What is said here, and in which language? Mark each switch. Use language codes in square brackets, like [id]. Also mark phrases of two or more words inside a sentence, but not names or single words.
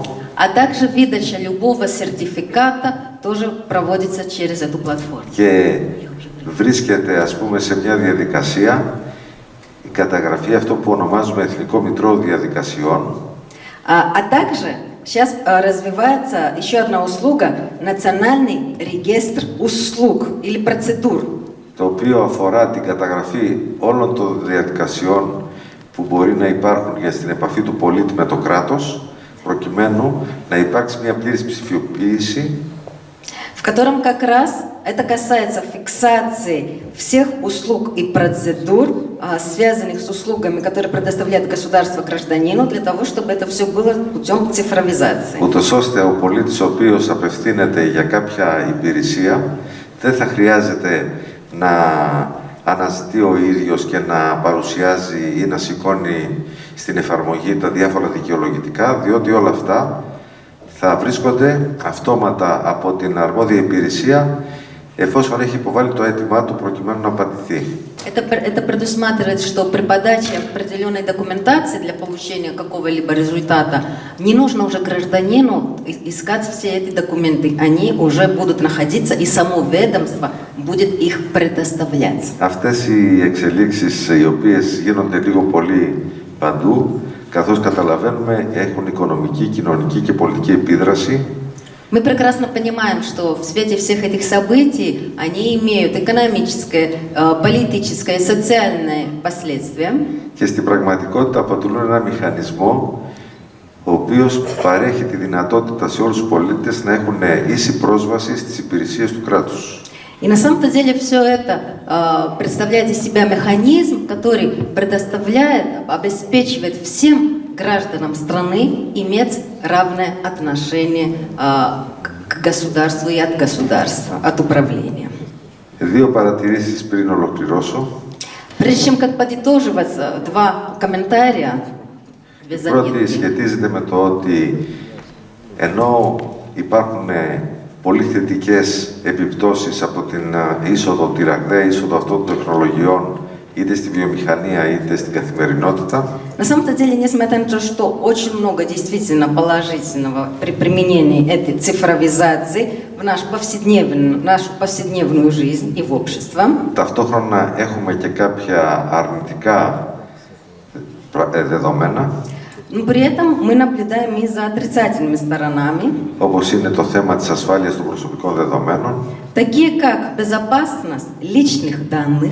[ru] А также выдача любого сертификата тоже проводится через эту платформу. [el] Και βρίσκεται, ας πούμε, σε μια διαδικασία η καταγραφή, αυτό που ονομάζουμε Εθνικό Μητρό Διαδικασιών. [ru] А также сейчас развивается еще одна услуга – Национальный регистр услуг или процедур. [el] Το οποίο αφορά την καταγραφή όλων των διαδικασιών που μπορεί να υπάρχουν για στην επαφή του πολίτη με το κράτος, προκειμένου να υπάρξει μια πλήρης ψηφιοποίηση, [ru] в котором как раз это касается фиксации всех услуг и процедур, связанных с услугами, которые предоставляет государство гражданину, для того, чтобы это все было путем цифровизации. [el] ούτως ώστε ο πολίτης ο οποίος απευθύνεται για κάποια υπηρεσία δεν θα χρειάζεται να αναζητεί ο ίδιος και να παρουσιάζει ή να σηκώνει στην εφαρμογή τα διάφορα δικαιολογητικά, διότι όλα αυτά θα βρίσκονται αυτόματα από την αρμόδια υπηρεσία εφόσον έχει υποβάλει το αίτημά του προκειμένου να απαντηθεί. [ru] Это предусматривает, что при подаче определенной документации для получения какого-либо результата не нужно уже гражданину искать все эти документы. Они уже будут находиться, и само ведомство будет их предоставлять. [el] Αυτές οι εξελίξεις, οι οποίες γίνονται λίγο πολύ παντού, καθώς καταλαβαίνουμε, έχουν οικονομική, κοινωνική και πολιτική επίδραση. [ru] Мы прекрасно понимаем, что в свете всех этих событий они имеют экономическое, политическое и социальное последствия. [el] Και στην πραγματικότητα αποτελούν ένα μηχανισμό ο οποίος παρέχει τη δυνατότητα σε όλους τους πολίτες να έχουν ίση πρόσβαση στις υπηρεσίες του κράτους. [ru] И на самом-то деле все это представляет из себя механизм, который предоставляет, обеспечивает всем гражданам страны иметь равное отношение к государству и от государства, от управления. [el] Δύο παρατηρήσεις πριν ολοκληρώσω. [ru] Прежде чем как подытоживать, два комментария. [el] Η πρώτη σχετίζεται με το ότι ενώ υπάρχουν πολύ θετικές επιπτώσεις από την είσοδο, τη ραγδαία είσοδο αυτών των τεχνολογιών είτε στη βιομηχανία είτε στην καθημερινότητα. [ru] На самом-то деле, несмотря на то, что очень много действительно положительного при применении этой цифровизации в нашу повседневную жизнь и в общество, [el] Ταυτόχρονα έχουμε και κάποια αρνητικά δεδομένα. [ru] но при этом мы наблюдаем и за отрицательными сторонами, [el] Όπως είναι το θέμα της ασφάλειας των προσωπικών δεδομένων, [ru] такие как безопасность личных данных,